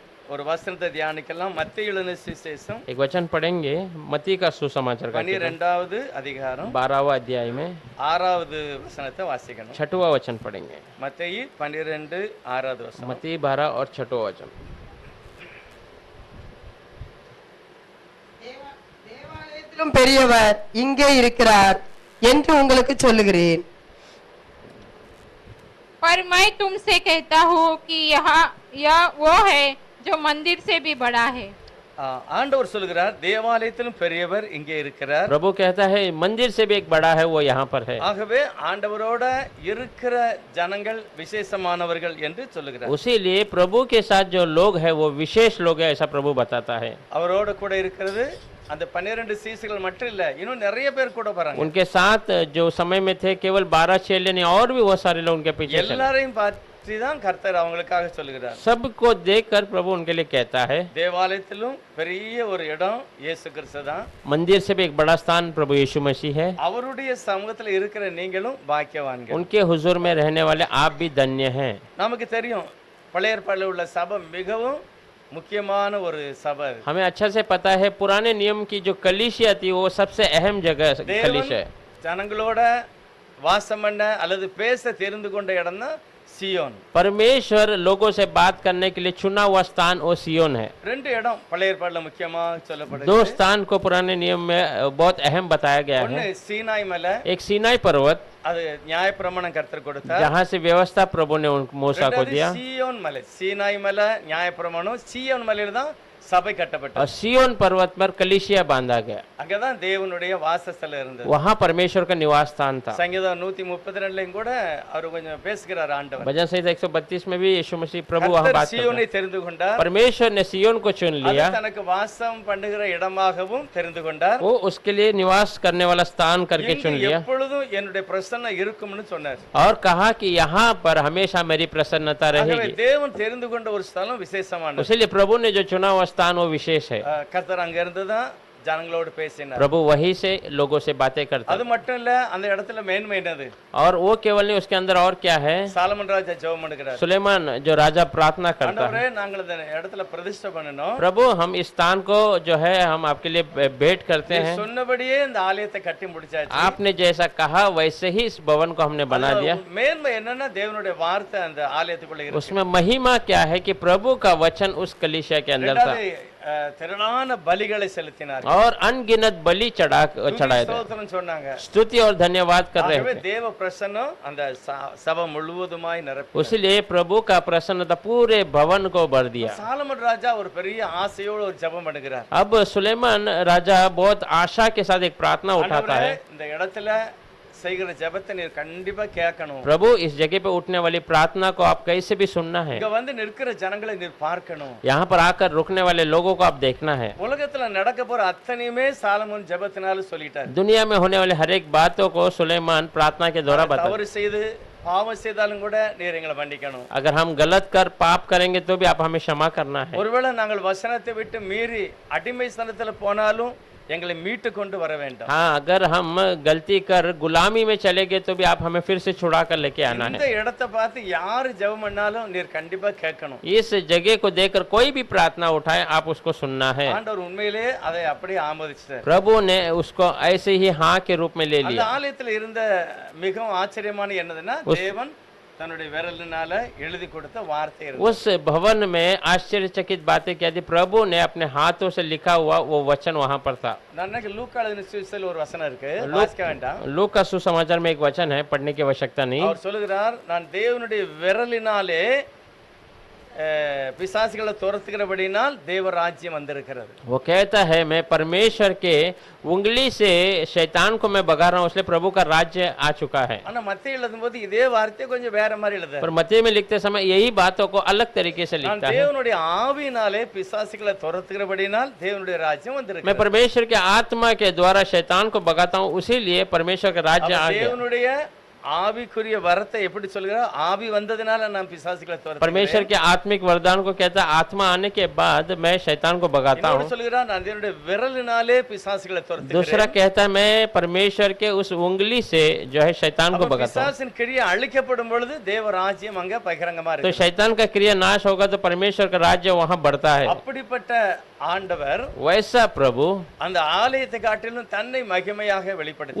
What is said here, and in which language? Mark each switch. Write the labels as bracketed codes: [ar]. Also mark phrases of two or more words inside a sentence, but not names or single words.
[ta] ஒரு வசனத்தை தியானிக்கலாம். மத்தேயு எழுதின சுவிசேஷம் [hi] एक वचन पढ़ेंगे मत्ती का सुसमाचार का [ta] 12வது அதிகாரம் [hi] 12वां अध्याय में [ta] 6வது वசனத்தை வாசிக்கணும். [hi] 6वां वचन पढ़ेंगे। [ta] மத்தேயு 12 6வது வசனம். [hi] मत्ती 12 और 6वां वचन। [ta] தேவாலயத்திலும் பெரியவர் இங்கே இருக்கிறார் என்று உங்களுக்கு சொல்லுகிறேன்। [hi] पर मैं तुमसे कहता हूँ कि यह वो है जो मंदिर से भी बड़ा है। [ta] ஆண்டவர் சொல்கிறார், தேவாலயத்திலும் பெரியவர் இங்கே இருக்கிறார். [hi] प्रभु कहता है मंदिर से भी एक बड़ा है वो यहाँ पर है। [ta] ஆகவே ஆண்டவரோட இருக்கிற ஜனங்கள் விசேஷமானவர்கள் என்று சொல்லுகிறார். [hi] उसीलिए प्रभु के साथ जो लोग हैं वो विशेष लोग हैं ऐसा प्रभु बताता है। [ta] அவரோட கூட இருக்கிறது அந்த 12 சீசர்கள் மட்டும் இல்ல, இன்னும் நிறைய பேர் கூட வராங்க. [hi] उनके साथ जो समय में थे केवल 12 चेले नहीं और भी बहुत सारे लोग उनके पीछे चले। [ta] எல்லாரையும் பார்த்து தான் கர்த்தர் அவங்களுக்காக சொல்லுகிறார். [hi] सबको देखकर प्रभु उनके लिए कहता है। [ta] தேவாலயத்திலும் பெரிய ஒரு இடம் இயேசு கிறிஸ்து தான். [hi] मंदिर से भी एक बड़ा स्थान प्रभु यीशु मसीह है। [ta] அவருடைய சமூகத்துல இருக்கிற நீங்களும் பாக்கியவான்கள். [hi] उनके हुजूर में रहने वाले आप भी धन्य हैं। [ta] நமக்கு தெரியும் பழைய ஏற்பாட்டில் உள்ள சபை மிகவும் முக்கியமான ஒரு சபை. [hi] हमें अच्छा से पता है पुराने नियम की जो कलीसिया थी वो सबसे अहम जगह कलीसिया है। [ta] ஜனங்களோட வாசம் பண்ண அல்லது பேச தெரிந்து கொண்ட இடம் தான் சியோன். [hi] परमेश्वर लोगों से बात करने के लिए चुना हुआ स्थान वो सियोन है। [ta] ரெண்டு இடம் பழைய ஏற்பாட்டில் முக்கியமா சொல்லப்படுது. [hi] दो स्थान को पुराने नियम में बहुत अहम बताया गया [ta] ஒன்னு [hi] है। [ta] சீனாய் மலை, [hi] एक सीनाई पर्वत [ta] அது நியாயப்பிரமாணம் கர்த்தர் கொடுத்தார். [hi] जहाँ से व्यवस्था प्रभु ने मूसा को दिया। [ta] சியோன் மலை, சீனாய் மலை நியாயப்பிரமாணம், சியோன் மலையில தான் சபை கட்டப்பட்டது. [hi] और सियोन पर्वत पर कलीसिया बांधा गया। [ta] அங்கதான் தேவனுடைய வாசஸ்தலம் இருந்தது. [hi] वहाँ परमेश्वर का निवास स्थान था। [ta] சங்கீதம் 132 கூட அவர் கொஞ்சம் பேசுகிறார் ஆண்டவர். [hi] भजन संहिता 132 में भी यीशु मसीह प्रभु वहाँ [ta] கர்த்தர் [hi] बात कर रहे [ta] சியோனை [hi] हैं। [ta] தெரிந்து கொண்டார். [hi] परमेश्वर ने सियोन को चुन [ta] அது [hi] लिया। [ta] தனக்கு வாசம் பண்ணுகிற இடமாகவும் தெரிந்து கொண்டார். [hi] वो उसके लिए निवास करने वाला स्थान करके चुन [ta] இங்கு [hi] लिया [ta] எப்பொழுதும் என்னுடைய பிரசன்னம் இருக்கும்னு சொன்னார். [hi] और कहा कि यहाँ पर हमेशा मेरी प्रसन्नता [ta] ஆகவே [hi] रहेगी। [ta] தேவன் தெரிந்து கொண்ட ஒரு ஸ்தலம் விசேஷமானது. [hi] इसलिए प्रभु ने जो चुना हुआ स्थान वो विशेष है। [ta] கர்த்தர் அங்க இருந்து தான் ஜனங்களோடு பேசினார். [hi] प्रभु वहीं से लोगों से बातें करता [ta] அது [hi] है। [ta] மட்டும் இல்ல, அந்த இடத்துல மேன்மை என்னது? [hi] और वो केवल नहीं उसके अंदर और क्या है? [ta] சாலமன் ராஜா ஜெபம் பண்ணுகிறார். [hi] सुलेमान जो राजा प्रार्थना करता [ta] ஆண்டவரே, [hi] है, [ta] நாங்கள் இந்த இடத்துல பிரதிஷ்டை பண்ணணும். [hi] प्रभु हम इस स्थान को जो है हम आपके लिए भेंट करते हैं। [ta] சொன்னபடியே இந்த ஆலயத்தை கட்டி முடிச்சாச்சு. [hi] आपने जैसा कहा वैसे ही इस भवन को हमने बना दिया। [ta] மேன்மை என்னன்னா தேவனுடைய வார்த்தை அந்த ஆலயத்துக்குள்ள இருக்கு. [hi] उसमें महिमा क्या है कि प्रभु का वचन उस कलीसिया के अंदर था [ta] திரளான பலிகளை செலுத்தினார். [hi] और अनगिनत बलि चढ़ाए थे, [ta] ஸ்தோத்திரம் சொன்னாங்க. [hi] स्तुति और धन्यवाद कर रहे [ta] ஆகவே [hi] थे। [ta] தேவ பிரசன்னம் அந்த சபை முழுவதுமாய் நிரப்பி. [hi] इसलिए प्रभु का प्रसन्नता पूरे भवन को भर दिया। [ta] சாலமன் ராஜா ஒரு பெரிய ஆசையோடு ஒரு ஜெபம் பண்ணுகிறார். [hi] अब सुलेमान राजा बहुत आशा के साथ एक प्रार्थना उठाता [ta] ஆண்டவரே, [hi] है। [ta] இந்த இடத்துல செய்கிற ஜெபத்தை நீர் கண்டிப்பா கேட்கணும். [hi] प्रभु इस जगह पे उठने वाली प्रार्थना को आप कैसे भी सुनना है। [ta] இங்க வந்து நிற்கிற ஜனங்களை நீர் பார்க்கணும். [hi] यहाँ पर आकर रुकने वाले लोगों को आप देखना है। [ta] உலகத்துல நடக்க போற அத்தனையுமே சாலமோன் ஜெபத்தினால சொல்லிட்டார். [hi] दुनिया में होने वाले हर एक बातों को सुलेमान प्रार्थना के द्वारा बता। [ta] தவறு செய்து பாவம் செய்தாலும் கூட நீர் எங்களை மன்னிக்கணும். [hi] अगर हम गलत कर पाप करेंगे तो भी आप हमें क्षमा करना है। [ta] ஒருவேளை நாங்கள் வசனத்தை விட்டு மீறி அடிமை ஸ்தானத்துல போனாலும் எங்களை மீட்டு கொண்டு வர வேண்டும். [hi] हाँ, अगर हम गलती कर गुलामी में चले गए तो भी आप हमें फिर से छुड़ा कर लेके आना [ta] இந்த [hi] है। [ta] இடத்தை பார்த்து யாரு ஜெபம் பண்ணாலும் நீர் கண்டிப்பா கேட்கணும். [hi] इस जगह को देखकर कोई भी प्रार्थना उठाए आप उसको सुनना है। [ta] ஆண்டவர் உண்மையிலே அதை அப்படியே ஆமோதிச்சார். [hi] प्रभु ने उसको ऐसे ही हाँ के रूप में ले [ta] அந்த [hi] लिया। [ta] ஆலயத்துல இருந்த மிகவும் ஆச்சரியமான என்னதுன்னா, தேவன் தன்னுடைய விரலினால எழுதி கொடுத்த வார்த்தை இருந்தது. [hi] उस भवन में आश्चर्यचकित बातें क्या थी? प्रभु ने अपने हाथों से लिखा हुआ वो वचन वहां पर था। [ta] நான் லூக்கா எழுதின சுவிசேஷத்துல ஒரு வசனம் இருக்கு, வாசிக்க வேண்டாம். [hi] लूक का सुसमाचार में एक वचन है, पढ़ने की आवश्यकता नहीं। [ta] அவர் சொல்லுகிறார், நான் தேவனுடைய விரலினாலே பிசாசுகளை துரத்துகிறபடினால் தேவ ராஜ்யம் வந்திருக்கிறது. [hi] वो कहता है मैं परमेश्वर के उंगली से शैतान को मैं भगा रहा हूँ इसलिए प्रभु का राज्य आ चुका है। [ta] ஆனா மத்தேயு எழுதும்போது இதே வார்த்தையை கொஞ்சம் வேற மாதிரி எழுதுறார். [hi] पर मत्ती में लिखते समय यही बातों को अलग तरीके से [ta] நான் [hi] लिखता है। [ta] தேவனுடைய ஆவியினாலே பிசாசுகளை துரத்துகிறபடினால் தேவனுடைய ராஜ்யம் [hi] मैं [ta] வந்திருக்கிறது. [hi] परमेश्वर के आत्मा के द्वारा शैतान को भगाता हूँ, उसीलिए परमेश्वर का राज्य आ गया। [ta] தேவனுடைய ஆவிக்குரிய வரத்தை எப்படி சொல்கிறார்? ஆவி வந்ததுனால நான் பிசாசுகளை துரத்துகிறேன். [hi] परमेश्वर के आत्मिक वरदान को कहता है आत्मा आने के बाद मैं शैतान को भगाता [ta] இன்னொரு [hi] हूँ। [ta] சொல்கிறார் நான் என்னுடைய விரலினாலே பிசாசுகளை துரத்துகிறேன். [hi] दूसरा कहता है मैं परमेश्वर के उस उंगली से जो है शैतान को [ta] அப்ப [hi] भगाता हूँ। [ta] பிசாசின் கிரியை அழிக்கப்படும் பொழுது தேவ ராஜ்யம் அங்க பகிரங்கமா [hi] तो [ta] இருக்கு. [hi] शैतान का क्रिया नाश होगा तो परमेश्वर का राज्य वहाँ बढ़ता है। [ta] அப்படிப்பட்ட ஆண்டவர் [hi] वैसा प्रभु [ta] அந்த ஆலயத்தை காட்டிலும் தன்னை மகிமையாக வெளிப்படுத்தினார்.